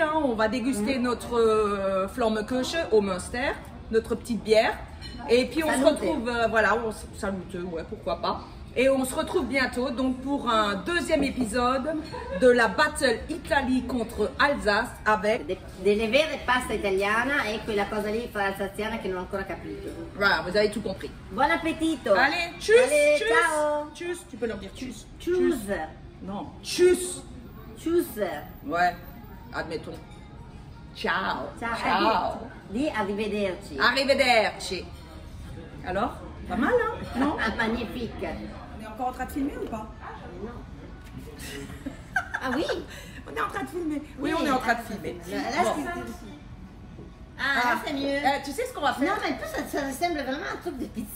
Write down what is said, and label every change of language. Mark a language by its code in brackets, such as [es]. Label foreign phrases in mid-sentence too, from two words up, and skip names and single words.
[fr] Hein, on va déguster notre Flammekuche au Münster, notre petite bière. Et puis, on se retrouve, voilà, saluteux, ouais, pourquoi pas. Et on se retrouve bientôt donc pour un deuxième épisode de la battle Italie contre Alsace avec [it] delle vere pasta italiana e quella cosa lì alsaziana che non ho ancora capito. [fr] Voilà, vous avez tout compris. [it] Buon appetito. [fr] Allez, tchuss, allez, tchuss, ciao. Tchuss, tu peux leur dire tchuss. Tchuss. Non, tchuss. Tchuss. Ouais, admettons. [it] Ciao. Ciao. Ciao. Di arrivederci. Arrivederci. [fr] Alors, pas mal, hein? Non? Magnifique. On est encore en train de filmer ou pas? Ah oui? On est en train de filmer. Oui, on est en train de filmer. Là, Bon. là c'est mieux. Tu sais ce qu'on va faire? Non, mais en plus, ça ressemble vraiment à un truc de pizza.